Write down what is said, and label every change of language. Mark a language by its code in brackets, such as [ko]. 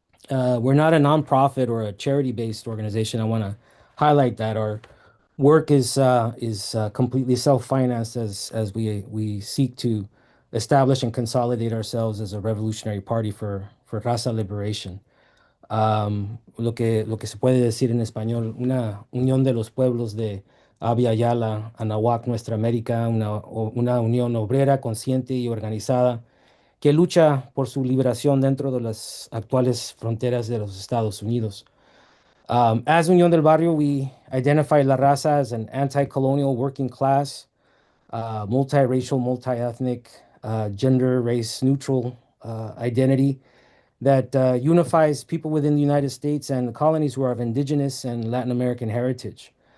[en] We're not a nonprofit or a charity-based organization. I want to highlight that our work is completely self-financed as we seek to establish and consolidate ourselves as a revolutionary party for raza liberation. [es] Lo que se puede decir en español, una unión de los pueblos de Abya Yala, Anahuac, Nuestra América, una unión obrera, consciente y organizada que lucha por su liberación dentro de las actuales fronteras de los Estados Unidos. [en] As Unión del Barrio, we identify La Raza as an anti-colonial working class, multiracial, multi-ethnic, gender, race neutral identity that unifies people within the United States and the colonies who are of indigenous and Latin American heritage.